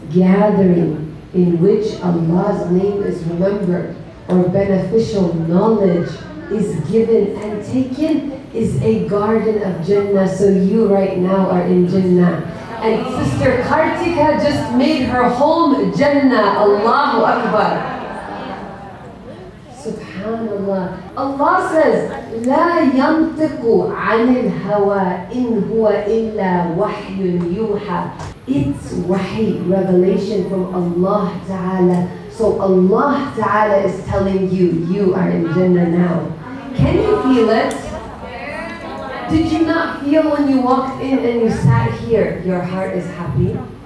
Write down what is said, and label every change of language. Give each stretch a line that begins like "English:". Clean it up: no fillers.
English: gathering in which Allah's name is remembered or beneficial knowledge is given and taken is a garden of Jannah. So you right now are in Jannah. And Sister Kartika just made her home Jannah. Allahu Akbar. Subhanallah. Allah says,
Arabic: لا ينطق عن الهوى إن هو إلا وحي يوحى.
English: It's wahi, revelation from Allah Ta'ala. So Allah Ta'ala is telling you, you are in Jannah now. Can you feel it? Did you not feel when you walked in and you sat here, your heart is happy?